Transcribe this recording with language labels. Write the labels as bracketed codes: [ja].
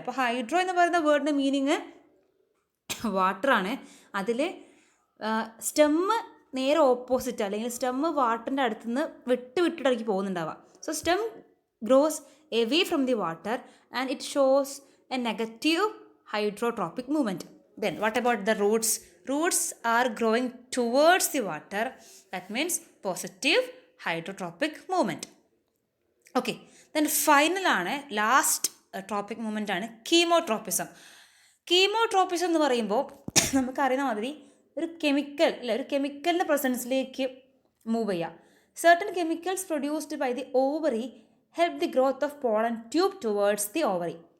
[ml] അപ്പോൾ ഹൈഡ്രോ എന്ന് പറയുന്ന വേർഡിൻ്റെ മീനിങ് വാട്ടറാണ്. അതിൽ സ്റ്റെമ്മ് നേരെ ഓപ്പോസിറ്റ്, അല്ലെങ്കിൽ സ്റ്റെമ്മ് വാട്ടറിൻ്റെ അടുത്തുനിന്ന് വിട്ടിട്ടായിരിക്കും പോകുന്നുണ്ടാവുക. [en] So stem grows away from the water and it shows a negative hydrotropic movement. Then what about the roots? Roots are growing towards the water. That means positive hydrotropic movement. Okay. Then final [ml] ആണ് last tropic movement ആണ് കീമോട്രോപ്പിസം. കീമോട്രോപ്പിസം എന്ന് പറയുമ്പോൾ നമുക്കറിയുന്ന മാതിരി ഒരു chemical അല്ലെ, ഒരു കെമിക്കലിൻ്റെ പ്രസൻസിലേക്ക് move ചെയ്യുക. [en] Certain chemicals produced by the ovary help the growth of pollen tube towards the ovary.